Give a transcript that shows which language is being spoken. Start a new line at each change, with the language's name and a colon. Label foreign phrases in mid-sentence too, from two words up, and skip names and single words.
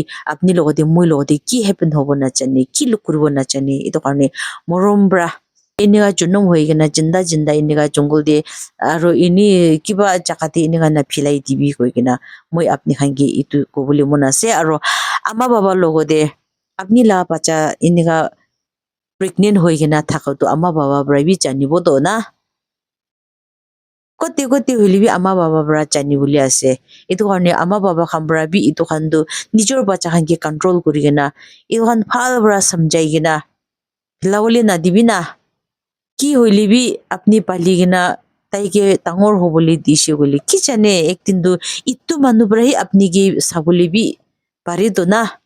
Naga Pidgin: apni logote moi logote ki happen hobo na chani ki lukuribo na chani itu karne morom bra iniga junum hoigena jinda iniga jungle de aro ini kiba jakati iniga na philai dibi hoigena moi apni khangi itu kobuli mona se aro ama baba logode apni la bacha iniga pregnant hoigena thaka to ama baba bra bi chanibo do na kote holibi ama baba bra chani boli ase itu karne ama baba khambra bi itu khandu nijor bacha khangi control kurigena itu khan phal bra samjaigena lawli na dibina ki hoilibi apni paligena taike tangor hoboli dishe gole ki jane ektin du itu manu brahi apni ge saboli bi pare do na